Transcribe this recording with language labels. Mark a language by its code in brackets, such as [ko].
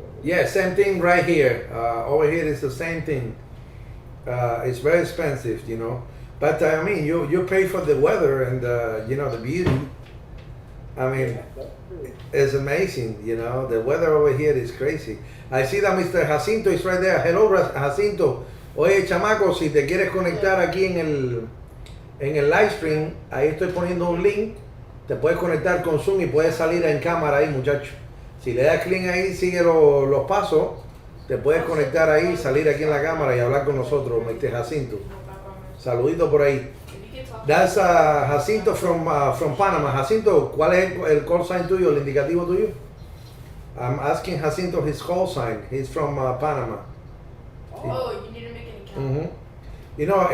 [en] Yeah, same thing right here. Over here is the same thing. It's very expensive, But I mean, you pay for the weather and the beauty. I mean, it's amazing, The weather over here is crazy. I see that Mr. Jacinto is right there. Hello, Jacinto. [es] Oye, chamaco, si te quieres conectar aquí en el live stream, ahí estoy poniendo un link. Te puedes conectar con Zoom y puedes salir en cámara ahí, muchacho. Si le das clic ahí, sigue los pasos, te puedes conectar ahí, salir aquí en la cámara y hablar con nosotros, Mr. Jacinto. Saludito por ahí. [en] That's Jacinto from Panama. [es] Jacinto, ¿cuál es el call sign tuyo, el indicativo tuyo? [en] I'm asking Jacinto his call sign. He's from Panama. Oh, you need to make an account.